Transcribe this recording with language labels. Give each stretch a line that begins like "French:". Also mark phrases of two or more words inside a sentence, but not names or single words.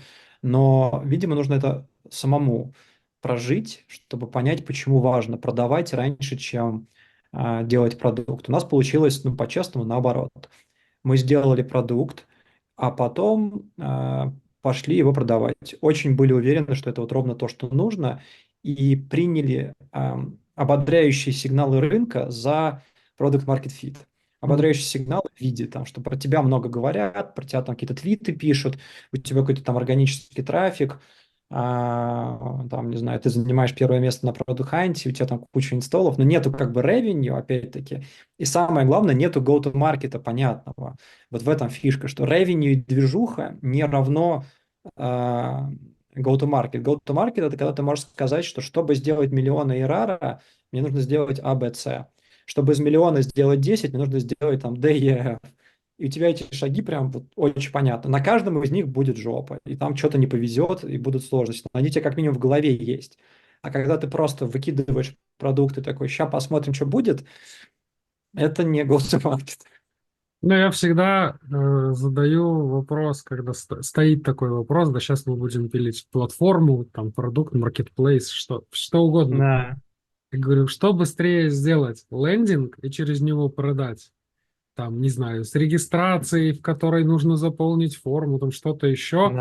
Russian: Но, видимо, нужно это самому прожить, чтобы понять, почему важно продавать раньше, чем делать продукт. У нас получилось, ну, по-честному, наоборот. Мы сделали продукт, а потом пошли его продавать. Очень были уверены, что это вот ровно то, что нужно, и приняли ободряющие сигналы рынка за
English: product market fit.
Russian: Ободряющие сигналы в виде, там, что про тебя много говорят, про тебя там какие-то твиты пишут, у тебя какой-то там органический трафик, там, не знаю, ты занимаешь первое место на Product Hunt, у тебя там куча инсталлов, но нету как бы revenue, опять-таки, и самое главное, нету go-to-маркета понятного. Вот в этом фишка, что revenue и движуха не равно
English: go-to-market. Go-to-market –
Russian: это когда ты можешь сказать, что чтобы сделать миллион ARR, мне нужно сделать A, B, C. Чтобы из миллиона сделать 10, мне нужно сделать там D, E, F. И у тебя эти шаги прям вот очень понятны. На каждом из них будет жопа, и там что-то не повезет, и будут сложности. Но они у тебя как минимум в голове есть. А когда ты просто выкидываешь продукты такой, сейчас посмотрим, что будет, это не
English: go-to-market.
Russian: Ну, я всегда задаю вопрос, когда стоит такой вопрос, да, сейчас мы будем пилить платформу, там, продукт, маркетплейс, что угодно. Да, Я говорю, что быстрее сделать? Лендинг и через него продать? Там, не знаю, с регистрацией, в которой нужно заполнить форму, там что-то еще.